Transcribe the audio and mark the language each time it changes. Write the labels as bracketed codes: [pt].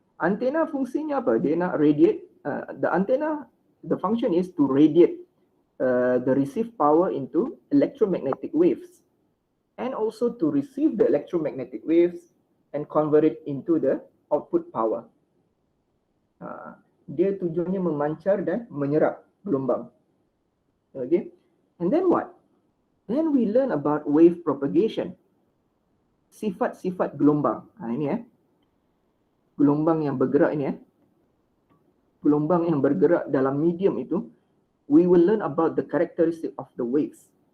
[ms] Antenna fungsinya apa? Dia nak radiate. [en] The antenna, the function is to radiate the received power into electromagnetic waves, and also to receive the electromagnetic waves and convert it into the output power. [ms] Dia tujuannya memancar dan menyerap gelombang. [en] Okay, and then what? Then we learn about wave propagation. [ms] Sifat-sifat gelombang. Ini gelombang yang bergerak ini gelombang yang bergerak dalam medium itu, [en] we will learn about the characteristic of the waves.